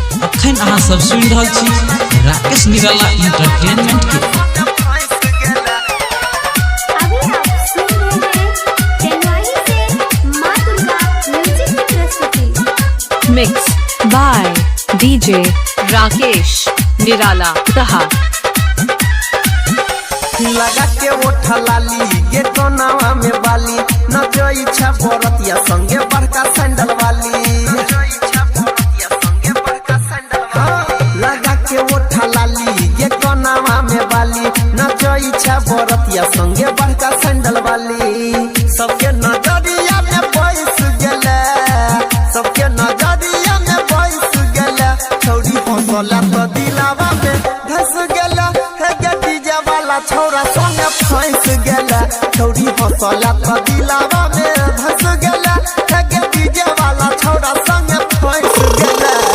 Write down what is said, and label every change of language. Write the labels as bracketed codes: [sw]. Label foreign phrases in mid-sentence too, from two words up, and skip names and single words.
[mai] अखन अहाँ सब सुन रहल छी राकेश निराला एंटरटेनमेंट के। [en] Mix by DJ Rakesh Nirala Taha [anp] लगा के ओठा लाली गे कोनावा में बाली न जो इच्छा बरतिया संगे बड़का सैंडल वाली लगा के ओठा लाली गे कोनावा में बाली न जो इच्छा बरतिया संगे बड़का सैंडल वाली सबके नजरिया में बैस गेले सबके नजरिया में बैस गेले छौरी हंसला तो दिलावा में धस गेले हे गे डीजे वाला छौरा संगे फंस गेले छौरी हंसला तो दिलावा में धस गेले हे गे डीजे वाला छौरा संगे फंस गेले